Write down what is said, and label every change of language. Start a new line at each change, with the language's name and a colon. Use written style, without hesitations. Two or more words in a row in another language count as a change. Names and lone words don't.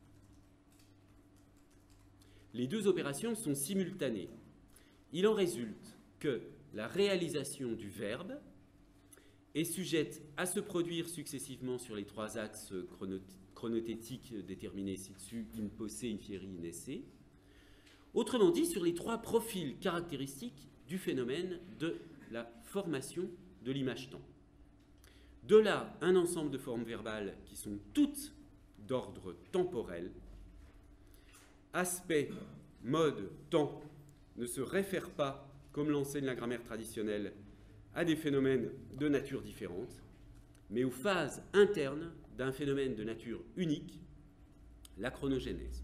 French: Les deux opérations sont simultanées. Il en résulte que la réalisation du verbe est sujette à se produire successivement sur les trois axes chronothétiques déterminés ci-dessus,
Latin: in posse, in fieri, in esse.
French: Autrement dit, sur les trois profils caractéristiques du phénomène de la formation de l'image-temps. De là, un ensemble de formes verbales qui sont toutes d'ordre temporel. Aspect, mode, temps ne se réfèrent pas, comme l'enseigne la grammaire traditionnelle, à des phénomènes de nature différente, mais aux phases internes d'un phénomène de nature unique, la chronogénèse.